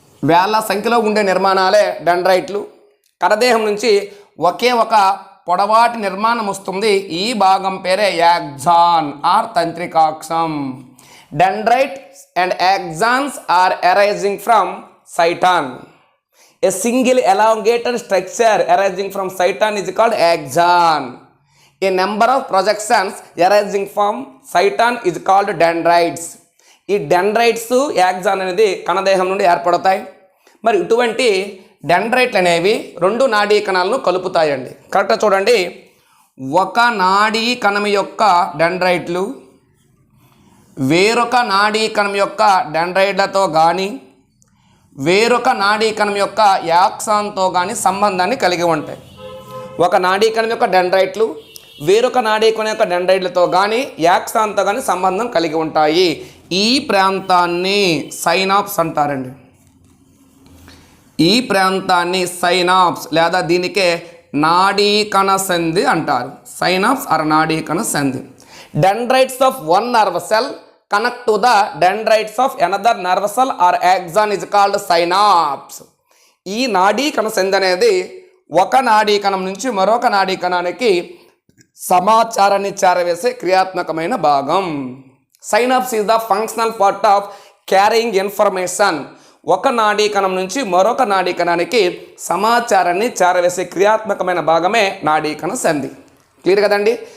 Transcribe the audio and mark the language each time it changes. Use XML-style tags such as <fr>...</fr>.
<te>వేల సంఖ్యలో ఉండే నిర్మాణాలే డెండ్రైట్లు. కణదేహం నుంచి ఒకే ఒక పొడవాటి నిర్మాణం వస్తుంది. ఈ భాగం పేరే axon are తంత్రికాక్షం.</te> <en>Dendrites and axons are arising from cyton. A single elongated structure arising from cyton is called axon. A number of projections arising from cyton is called dendrites.</en> <te>ఈ డెండ్రైట్స్ యాక్సాన్ అనేది కణదేహం నుండి ఏర్పడతాయి. మరి ఇటువంటి డెండ్రైట్లు అనేవి 2 నాడీ కణాలను కలుపుతాయండి. కరెక్ట్గా చూడండి, ఒక నాడీ కణం యొక్క డెండ్రైట్లు వేరొక నాడీ కణం యొక్క డెండ్రైట్లతో కానీ వేరొక నాడీ కణం యొక్క యాక్సాన్తో కానీ సంబంధాన్ని కలిగి ఉంటాయి. ఒక నాడీ కణం యొక్క డెండ్రైట్లు వేరొక నాడీ కణం యొక్క డెండ్రైట్లతో కానీ యాక్సాన్తో కానీ సంబంధం కలిగి ఉంటాయి. ఈ ప్రాంతాన్ని సైనాప్స్ అంటారండి. ఈ ప్రాంతాన్ని సైనాప్స్ లేదా దీనికే నాడీ కణ సంధి అంటారు. సైనాప్స్ ఆర్ నాడీ కణ సంధి.</te> <en>Dendrites of one nerve cell connect to the dendrites of another nerve cell or axon is called synapse.</en> <te>ఈ నాడీ కణ సంధి అనేది ఒక నాడీ కణం నుంచి మరొక నాడీ కణానికి సమాచారాన్ని చేరవేసే క్రియాత్మకమైన భాగం.</te> <en>Synapse is the functional part of carrying information.</en> <te>ఒక నాడీ కణం నుంచి మరొక నాడీ కణానికి సమాచారాన్ని చేరవేసే క్రియాత్మకమైన భాగమే నాడీ కణ సంధి. క్లియర్ కదండి?</te>